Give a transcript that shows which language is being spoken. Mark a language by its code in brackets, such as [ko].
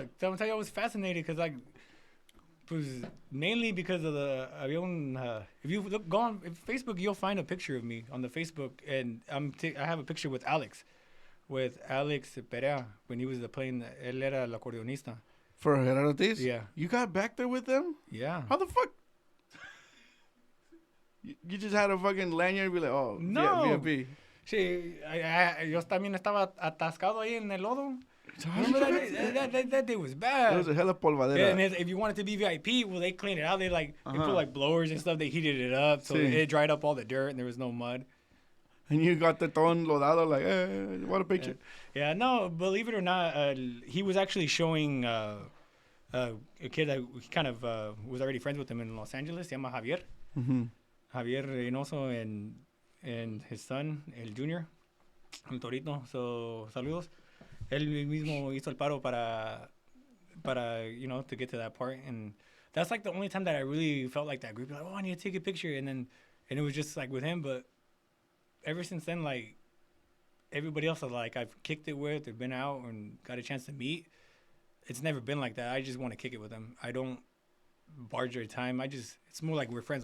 [en] I'm telling you, I was fascinated because mainly because of the if you go on Facebook, you'll find a picture of me on the Facebook, and I have a picture with Alex Perea when he was playing. [es] Él era el acordeonista. [en] For Gerardo Ortiz? Yeah. You got back there with them? Yeah. How the fuck? You just had a fucking lanyard and be like, oh, no. VIP. [es] Sí, yo también estaba atascado ahí en el lodo. [en] Remember that day was bad. It was a hella polvadera. And if you wanted to be VIP, well, they cleaned it out. They they put like blowers and stuff. They heated it up, so it dried up all the dirt and there was no mud. And you got the [es] todo enlodado, [en] like, hey, what a picture. Yeah, no, believe it or not, he was actually showing a kid that kind of was already friends with him in Los Angeles. [es] Se llama Javier. Mm-hmm. [en] Javier Reynoso and his son, el Junior, el Torito. So, saludos. [es] Él mismo hizo el paro para [en] to get to that part. And that's like the only time that I really felt like that group. Like, oh, I need to take a picture. And it was just like with him. But ever since then, like, everybody else I've kicked it with or been out and got a chance to meet, it's never been like that. I just want to kick it with them. I don't barge their time. It's more like we're friends.